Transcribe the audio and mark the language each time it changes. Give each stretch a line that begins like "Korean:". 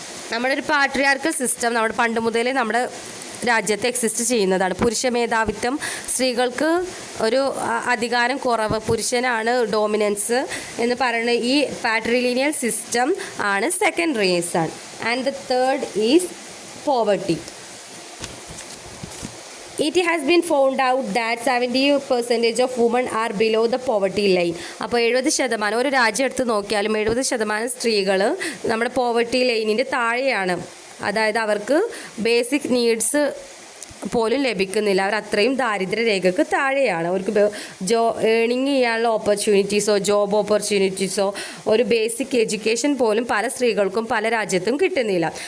Malayalam: നമ്മുടെ ഒരു patriarchal system നമ്മുടെ പണ്ട് മുതലേ നമ്മുടെ രാജ്യത്ത് എക്സിസ്റ്റ് ചെയ്യുന്നതാണ്. പുരുഷ മേധാവിത്വം, സ്ത്രീകൾക്ക് ഒരു അധികാരം കുറവ്, പുരുഷനാണ് ഡോമിനൻസ് എന്ന് പറയുന്ന ഈ പാട്രിലിനിയൽ സിസ്റ്റം ആണ് second reason.
English: And the third is poverty. It has been found out that 70% of women are below the poverty line.
Malayalam: അപ്പോൾ 70%, ഒരു രാജ്യം എടുത്ത് നോക്കിയാലും 70% സ്ത്രീകൾ നമ്മുടെ പോവർട്ടി ലൈനിൻ്റെ താഴെയാണ്. അതായത് അവർക്ക് ബേസിക് നീഡ്സ് പോലും ലഭിക്കുന്നില്ല. അവർ അത്രയും ദാരിദ്ര്യരേഖയ്ക്ക് താഴെയാണ്. അവർക്ക് ഏണിങ് ചെയ്യാനുള്ള ഓപ്പർച്യൂണിറ്റീസോ ജോബ് ഓപ്പർച്യൂണിറ്റീസോ ഒരു ബേസിക് എഡ്യൂക്കേഷൻ പോലും പല സ്ത്രീകൾക്കും പല രാജ്യത്തും കിട്ടുന്നില്ല.